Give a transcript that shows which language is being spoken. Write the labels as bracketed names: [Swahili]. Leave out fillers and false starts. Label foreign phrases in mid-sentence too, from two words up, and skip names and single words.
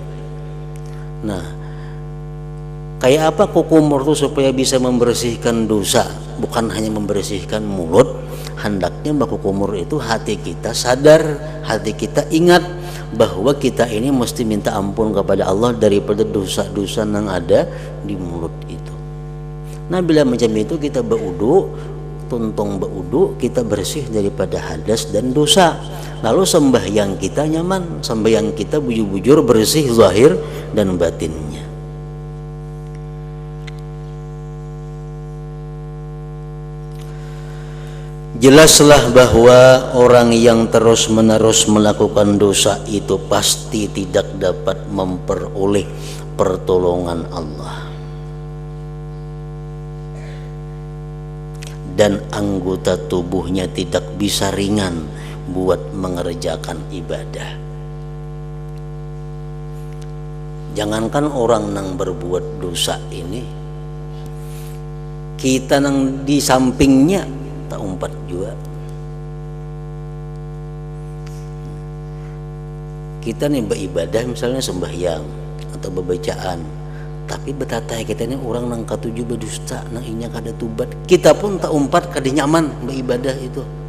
[Banjar] Nah, kayak apa kukumur itu supaya bisa membersihkan dosa, bukan hanya membersihkan mulut. Hendaknya bakukumur itu hati kita sadar, hati kita ingat bahwa kita ini mesti minta ampun kepada Allah daripada dosa-dosa yang ada di mulut itu. Nah, bila macam itu kita berudu, tuntung berudu, kita bersih daripada hadas dan dosa. Lalu sembahyang kita nyaman, sembahyang kita bujur-bujur bersih zahir dan batinnya. [Indonesian] Jelaslah bahwa orang yang terus-menerus melakukan dosa itu pasti tidak dapat memperoleh pertolongan Allah. Dan anggota tubuhnya tidak bisa ringan buat mengerjakan ibadah. [Banjar] Jangankan orang yang berbuat dosa ini, kita yang di sampingnya tak umpat juga. Kita nih beribadah misalnya sembahyang atau bebacaan, tapi betatai kita ini orang nang katuju berdusta, nang inya kada tubat, kita pun tak umpat kada nyaman beribadah itu.